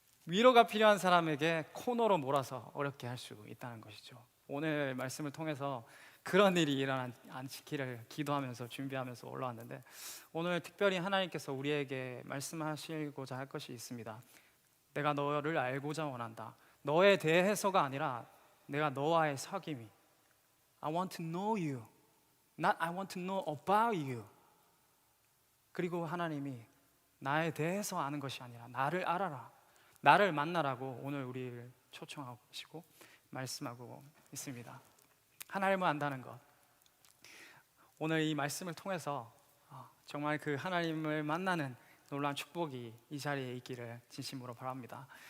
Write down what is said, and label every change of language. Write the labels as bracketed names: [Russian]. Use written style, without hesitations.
[Korean] 위로가 필요한 사람에게 코너로 몰아서 어렵게 할 수 있다는 것이죠. 오늘 말씀을 통해서 그런 일이 일어나지 않기를 기도하면서 준비하면서 올라왔는데, 오늘 특별히 하나님께서 우리에게 말씀하시고자 할 것이 있습니다. 내가 너를 알고자 원한다. 너에 대해서가 아니라 내가 너와의 사귐이, [English] I want to know you, not I want to know about you. [Korean] 그리고 하나님이 나에 대해서 아는 것이 아니라 나를 알아라, 나를 만나라고 오늘 우리를 초청하고 계시고 말씀하고 있습니다. 하나님을 안다는 것, 오늘 이 말씀을 통해서 정말 그 하나님을 만나는 놀라운 축복이 이 자리에 있기를 진심으로 바랍니다.